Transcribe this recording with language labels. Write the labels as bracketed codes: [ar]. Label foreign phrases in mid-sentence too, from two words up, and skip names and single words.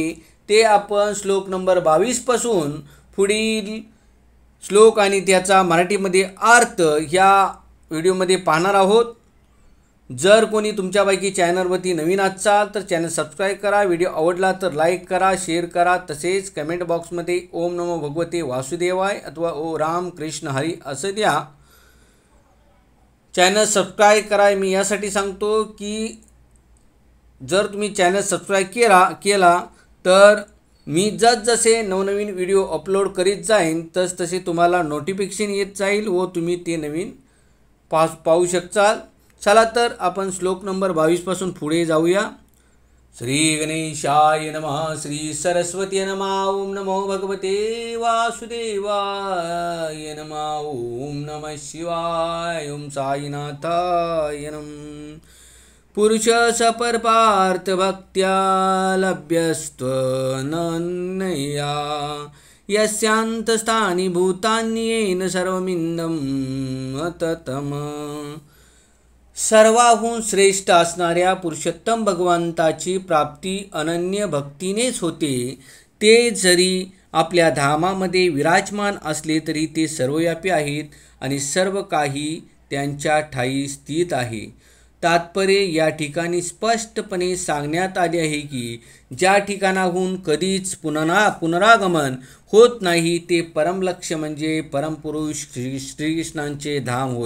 [mr] ते आपण श्लोक नंबर 22 पासून पुढील श्लोक आणि त्याचा मराठीमध्ये अर्थ या व्हिडिओमध्ये पाहणार आहोत। जर कोणी तुमच्यापैकी चॅनलवरती नवीन असाल तर [en] channel subscribe [mr] करा, व्हिडिओ आवडला तर लाईक करा, शेअर करा, तसेच कमेंट बॉक्समध्ये [sa] ओम नमो भगवते वासुदेवाय [mr] अथवा ओ राम कृष्ण हरी असं द्या। [en] channel subscribe [mr] करा मी यासाठी सांगतो की जर तुम्ही [en] channel subscribe [mr] केला तर मी जसे नवनवीन [en] video upload [mr] करीत जाईन तसे तुम्हाला नोटिफिकेशन येत जाईल व तुम्ही ते नवीन पाहू शकताल। चला तर आपण श्लोक नंबर 22 पासून पुढे जाऊया। [sa] श्री गणेशाय नमः, श्री सरस्वती नमः, ओम नमो भगवते वासुदेवाय नमः, ओम नमः शिवाय, ओम साईनाथाय नमः। पुरुष सपर पार्थ भक्त्या लभ्यस्त्वनन्यया यस्यांतस्थानि भूतानि येन सर्वमिदं ततम। [mr] सर्वाहून श्रेष्ठ असणाऱ्या पुरुषोत्तम भगवंताची प्राप्ती अनन्य भक्तीनेच होते। ते जरी आपल्या धामामध्ये विराजमान असले तरी ते सर्वव्यापी आहेत आणि सर्व काही त्यांच्या ठायी स्थित आहे। तात्पर्य या ठिकाणी स्पष्टपणे सांगण्यात आले आहे की ज्या ठिकाणाहून कधीच पुनरागमन होत नाही ते परमलक्ष्य म्हणजे परमपुरुष श्रीकृष्णांचे धाम होय।